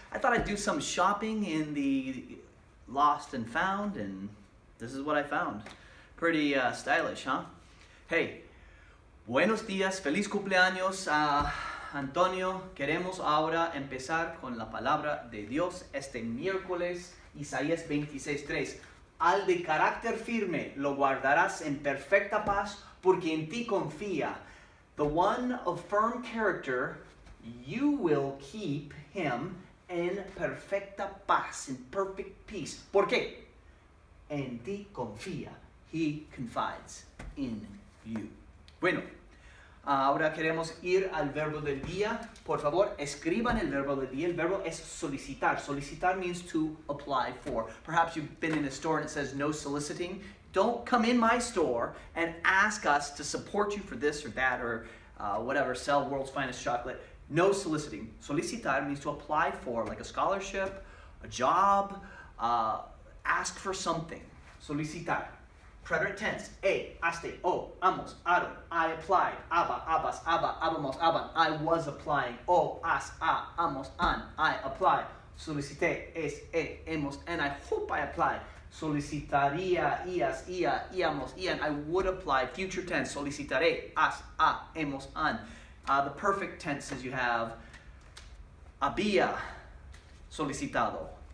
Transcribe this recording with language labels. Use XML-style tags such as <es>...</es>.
<en>I thought I'd do some shopping in the Lost and Found, and this is what I found. Pretty stylish, huh? Hey, buenos días.</en> <es>Feliz cumpleaños a Antonio. Queremos ahora empezar con la palabra de Dios este miércoles. Isaías 26:3. Al de carácter firme lo guardarás en perfecta paz, porque en ti confía.</es> <en>The one of firm character, you will keep him en perfecta paz, in perfect peace. ¿Por qué? En ti confía.</en> <es>He confides in you. Bueno, ahora queremos ir al verbo del día. Por favor, escriban el verbo del día. El verbo es solicitar.</es> <en>Solicitar means to apply for. Perhaps you've been in a store and it says no soliciting. Don't come in my store and ask us to support you for this or that or whatever, sell world's finest chocolate. No soliciting. Solicitar means to apply for, like a scholarship, a job, ask for something.</en> <es>Solicitar. Preterite tense. Aste, amos, aro, I applied, aba, abas, aba, abamos, aban, I was applying, as, amos, an, I applied, solicité, hemos, and I hope I applied. Solicitaría, ias, ia, íamos, ian, I would apply. Future tense, solicitaré, as, hemos, an.</es> <en>The perfect tenses you have, había solicitado.</en>